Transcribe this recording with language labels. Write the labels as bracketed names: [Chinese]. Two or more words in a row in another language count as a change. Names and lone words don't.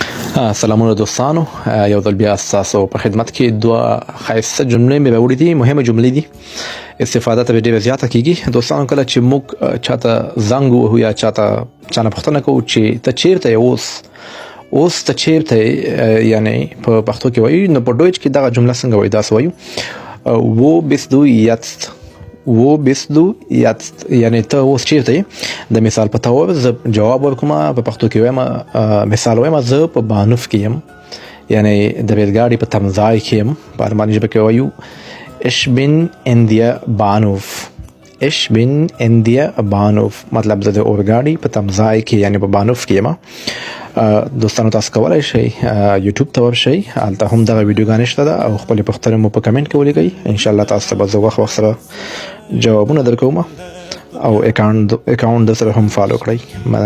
[Pashto] سلامونه دوستانو، یو ځل بیا ستاسو په خدمت کې دوه ښایسته جملې مې راوړې دي، مهمه جملې دي، استفاده ته ډېره زیاته کیږي. دوستانو کله چې موږ چاته زنګ ووهو یا چانه پوښتنه کوو چې ته چیرته یې اوس ته چیرته یې، یعنی په پښتو کې وایي، نو په ډویچ کې دغه جمله څنګه وایي؟ داسې وایو [German] wo bist du jetzt، wo bist du jetzt، [Pashto] یعنی ته اوس چیرته یې. د مثال په تور زه جواب ورکوم، په پښتو کې وایم، مثال وایم، زه په بانوف کې یم، یعنی د ریلګاډي په تمځای کې یم. په الماني ژبه کې وایو [German] ich bin in der Bahnhof، ich bin in der Bahnhof، [Pashto] مطلب زه د اورګاډي په تمځای کې یعنی په بانوف کې یم. دوستانو تاسو کولای شئ یوټیوب ته ورشئ، هلته هم دغه ویډیوګانې شته ده او خپلې پوښتنې مو په کمنټ کې ولیکئ. انشاءالله تاسو ته به زه وخت سره جوابونه درکوم او اکاونټ در سره هم فالو کړئ.